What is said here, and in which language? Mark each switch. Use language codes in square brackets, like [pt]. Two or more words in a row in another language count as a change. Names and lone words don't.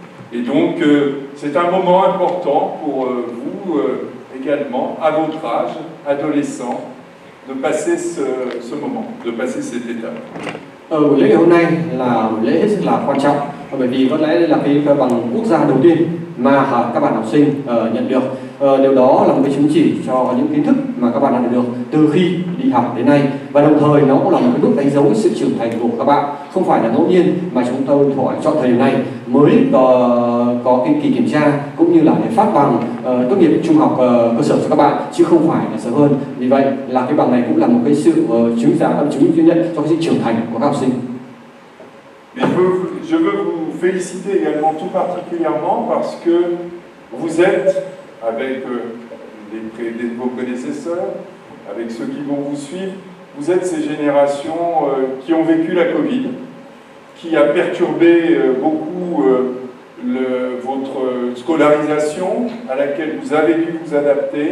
[fr] Et donc, c'est un moment important pour vous également, à votre âge, adolescent, de passer ce moment, de passer cette étape. [vi] Buổi lễ ngày hôm nay là buổi lễ hết sức là quan trọng, bởi vì có lẽ đây là cái bằng quốc gia đầu tiên mà các bạn học sinh nhận được. Điều đó là một cái chứng chỉ cho những kiến thức mà các bạn đã được từ khi đi học đến nay, và đồng thời nó cũng là một cái bước đánh dấu sự trưởng thành của các bạn. Không phải là ngẫu nhiên mà chúng tôi chọn thời điểm này mới có cái kỳ kiểm tra cũng như là để phát bằng tốt nghiệp trung học cơ sở cho các bạn, chứ không phải là sớm hơn. Vì vậy là cái bằng này cũng là một cái sự chứng duy nhất cho cái sự trưởng thành của các học sinh. [fr] Je veux vous féliciter également tout particulièrement parce que vous êtes, avec vos prédécesseurs, avec ceux qui vont vous suivre, vous êtes ces générations qui ont vécu la Covid, qui a perturbé beaucoup votre scolarisation à laquelle vous avez dû vous adapter.